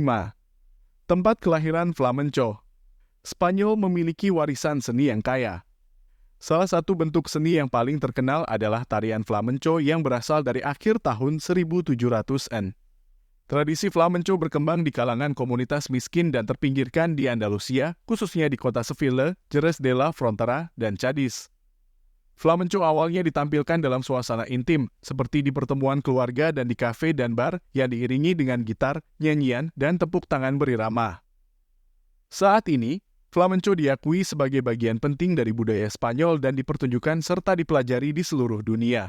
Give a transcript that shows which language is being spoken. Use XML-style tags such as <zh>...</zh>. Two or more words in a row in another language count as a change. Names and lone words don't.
<id>Tempat kelahiran flamenco. Spanyol memiliki warisan seni yang kaya. Salah satu bentuk seni yang paling terkenal adalah tarian flamenco yang berasal dari akhir tahun 1700-an. Tradisi flamenco berkembang di kalangan komunitas miskin dan terpinggirkan di Andalusia, khususnya di kota Seville, Jerez de la Frontera, dan Cadiz. Flamenco awalnya ditampilkan dalam suasana intim, seperti di pertemuan keluarga dan di kafe dan bar yang diiringi dengan gitar, nyanyian, dan tepuk tangan berirama. Saat ini, flamenco diakui sebagai bagian penting dari budaya Spanyol dan dipertunjukkan serta dipelajari di seluruh dunia.</id>